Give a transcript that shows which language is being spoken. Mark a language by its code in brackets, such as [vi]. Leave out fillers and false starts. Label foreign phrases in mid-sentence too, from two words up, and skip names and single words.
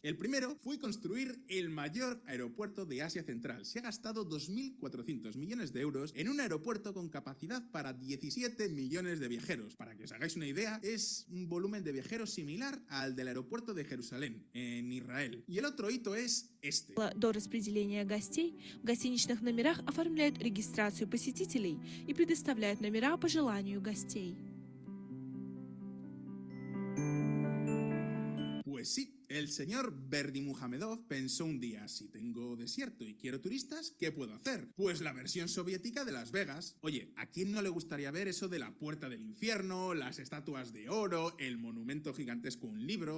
[es] El primero fue construir el mayor aeropuerto de Asia Central. Se ha gastado 2.400 millones de euros en un aeropuerto con capacidad para 17 millones de viajeros. Para que os hagáis una idea, es un volumen de viajeros similar al del aeropuerto de Jerusalén, en Israel. Y el otro hito es este. [ru] До распределения гостей в гостиничных номерах оформляют регистрацию посетителей и предоставляют номера по желанию гостей. [es] Pues sí, el señor Berdimuhamedov pensó un día, si tengo desierto y quiero turistas, ¿qué puedo hacer? Pues la versión soviética de Las Vegas. Oye, ¿a quién no le gustaría ver eso de la Puerta del Infierno, las estatuas de oro, el monumento gigantesco, un libro?